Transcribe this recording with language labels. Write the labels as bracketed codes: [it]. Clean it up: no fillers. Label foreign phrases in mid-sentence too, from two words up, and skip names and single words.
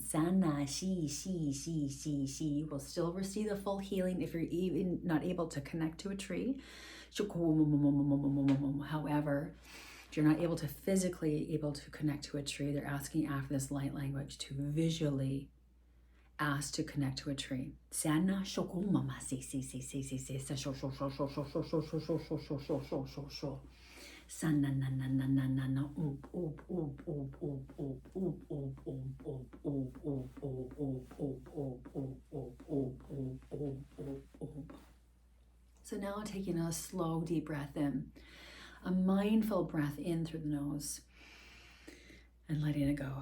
[en] Sana, you will still receive the full healing if you're even not able to connect to a tree. However, if you're not able to physically able to connect to a tree, they're asking after this light language to visually asked to connect to a tree. Sana shoko mama si si si si si si sa sho sho sho sho sho sho sho sho sho sho sho sho sho sho sho. Sana na na na na na na oop oop oop oop oop oop oop oop oop oop oop oop oop oop oop oop oop oop. So now taking a slow deep breath in, a mindful breath in through the nose, and letting it go.